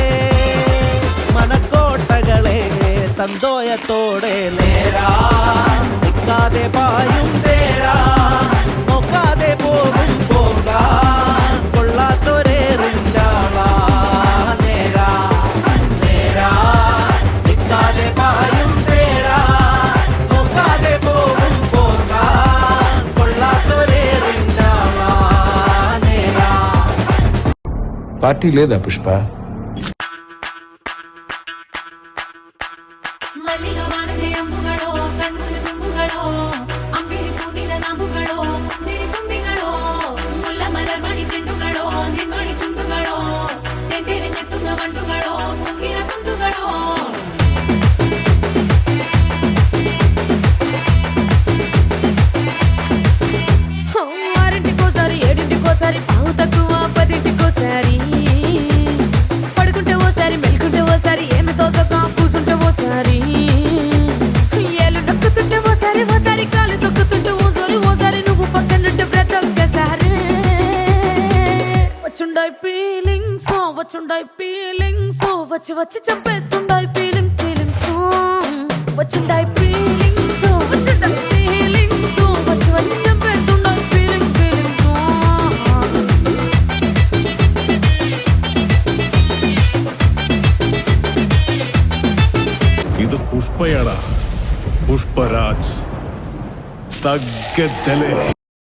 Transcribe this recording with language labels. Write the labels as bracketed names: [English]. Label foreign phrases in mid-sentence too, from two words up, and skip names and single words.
[Malayalam] മനക്കോട്ടകളെ തന്തോയത്തോടെ നേരാ നിൽക്കാതെ പായും തേരാ നോക്കാതെ പോകും പോകാ കൊള്ളാത്തൊരേറിൻ്റാളാ നേരാ നേരാ നിൽക്കാതെ പായും തേരാ നോക്കാതെ പോകും പോകാ കൊള്ളാത്തൊരേറിൻ്റാളാ നേരാ. [Telugu] పార్టీ లేదా పుష్ప? [Malayalam] മല്ലികവാണത്തെ അമ്പുകളോ കണ്ണുള്ള തുമ്പുകളോ അമ്പിളി പൂവില നാമ്പുകളോ പുഞ്ചിരി തുമ്പികളോ മുല്ലമലർ മണി ചെണ്ടുകളോ നിൻമണി ചുണ്ടുകളോ തെന്തെറിഞ്ഞെത്തുന്ന വണ്ടുകളോ പൂങ്കിര തുണ്ടുകളോ [Telugu] ఆరింటికోసారి ఏడింటికోసారి పావు తక్కువ 10ంటికోసారి పడుకుంటే ఓసారి మెలుకుంటే ఓసారి ఏమి తోసక కూసుంటే ఓసారి ఏళ్ళు నొక్కుతుంటే ఓసారి ఓసారి కాలు తొక్కుతుంటే ఓసారి నువ్వు పక్కనుంటే ప్రతి ఒక్కసారి వచ్చుండాయి ఫీలింగ్స్ వచ్చి వచ్చి చంపేస్తుండాయి ఫీలింగ్స్ వచ్చుండాయి ఫీలింగ్స్ వచ్చి వచ్చి చంపేస్తుండాయి ఫీలింగ్స్ [Malayalam] ഇത് പുഷ്പയടാ, പുഷ്പരാജ് തഗ്ഗത്തലേ.